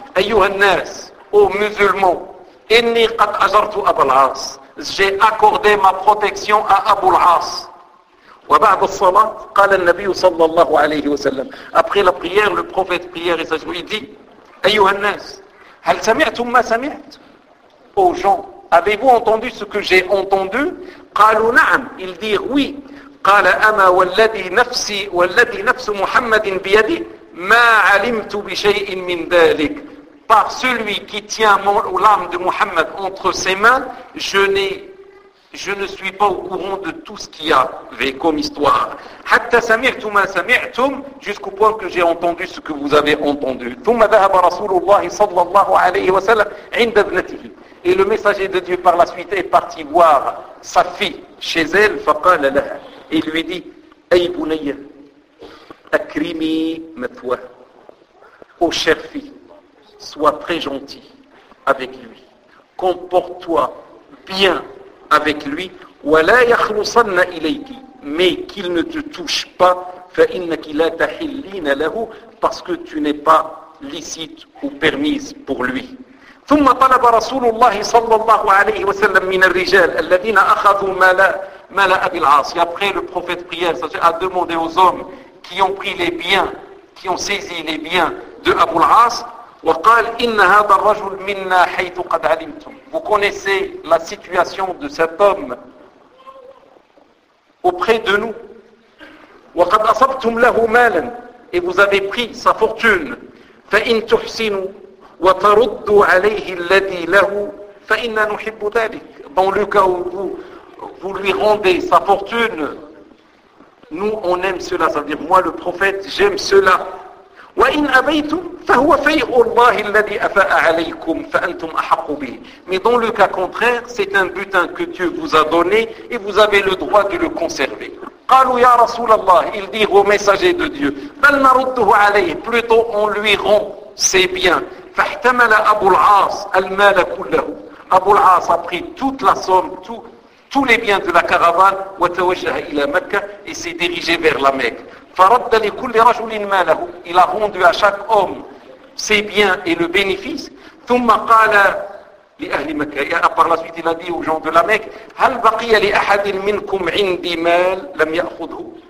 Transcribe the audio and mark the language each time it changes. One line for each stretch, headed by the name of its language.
Arabic: أيها الناس,
French: ô musulmans,
Arabic: إني قد أجرت أبو العاص,
French: j'ai accordé ma protection à Abu al-As.
Arabic: وبعد الصلاة قال النبي صلى الله عليه وسلم.
French: Après la prière, le prophète prière et sajoui dit,
Arabic: أيها الناس, هل سمعتم ما سمعت؟
French: Ô gens, avez-vous entendu ce que j'ai entendu؟
Arabic: قالوا نعم,
French: ils dirent oui.
Arabic: قال أما والذي نفس محمد بيده ما علمت بشيء من ذلك.
French: Par celui qui tient l'âme de Muhammad entre ses mains, je ne suis pas au courant de tout ce qu'il y avait comme histoire.
Arabic: حتى سمعت ما سمعتم,
French: jusqu'au point que j'ai entendu ce que vous avez entendu.
Arabic: ثم ذهب رسول الله صلى الله عليه وسلم عند ابنته.
French: Et le messager de Dieu par la suite est parti voir sa fille chez elle.
Arabic: فقال لها.
French: Il lui dit,
Arabic: أي بني أكرمي مثواه.
French: Ô chère fille, sois très gentil avec lui. Comporte-toi bien avec lui,
Arabic: ولا يخلصن إليك,
French: mais qu'il ne te touche pas,
Arabic: فإنك لا تحلين له,
French: parce que tu n'es pas licite ou permise pour lui.
Arabic: ثم طلب رسول الله صلى الله عليه وسلم من الرجال الذين أخذوا مالا مالا أبي العاص.
French: Et après, le prophète prière a demandé aux hommes qui ont pris les biens, qui ont saisi les biens de Abu al-As,
Arabic: وقال إن هذا الرجل منا حيث قد علمتم.
French: Vous connaissez la situation de cet homme auprès de nous.
Arabic: وقد أصبتم له مالا,
French: et vous avez pris sa fortune.
Arabic: فإن تحسنوا وتردوا عليه الذي له فإنا نحب ذلك.
French: Dans le cas où vous lui rendez sa fortune, nous on aime cela, c'est-à-dire moi le prophète j'aime cela.
Arabic: وإن أبيتم فهو فيء الله الذي أفاء عليكم فأنتم أحق به.
French: Mais dans le cas contraire, c'est un butin que Dieu vous a donné et vous avez le droit de le conserver.
Arabic: قالوا يا رسول الله,
French: ils disent au messager de Dieu,
Arabic: بل نرده عليه,
French: plutôt on lui rend ses biens.
Arabic: فاحتمل أبو العاص المال كله.
French: أبو العاص a pris toute la somme, tous les biens de la caravane,
Arabic: وتوجه إلى مكة,
French: et s'est dirigé vers la Mecque.
Arabic: فرد لكل رجل ماله,
French: il a rendu à chaque homme ses biens et le bénéfice.
Arabic: ثم قال لأهل مكة,
French: et par la suite il a dit aux gens de la Mecque,
Arabic: هل بقي لأحد منكم عندي مال لم يأخذه.